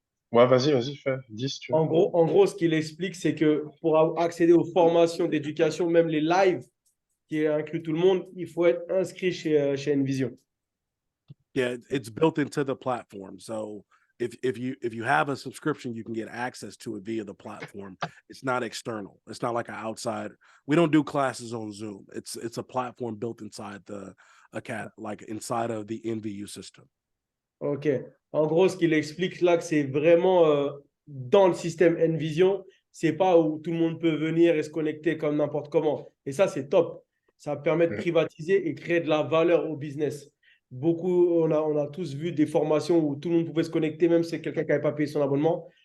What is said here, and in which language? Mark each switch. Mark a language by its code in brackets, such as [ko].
[fr] Ouais, vas-y, dis si tu veux. En gros, ce qu'il explique, c'est que pour accéder aux formations d'éducation, même les lives, qui inclut tout le monde, il faut être inscrit chez Envision. [en] Yeah, it's built into the platform. So if you have a subscription, you can get access to it via the platform. It's not external. It's not like an outside. We don't do classes on Zoom. It's a platform built inside inside of the NVU system. Ok. [fr] En gros, ce qu'il explique là, que c'est vraiment dans le système Envision. C'est pas où tout le monde peut venir et se connecter comme n'importe comment. Et ça, c'est top. Ça permet de privatiser et créer de la valeur au business. on a tous vu des formations où tout le monde pouvait se connecter, même si c'est quelqu'un qui n'avait pas payé son abonnement.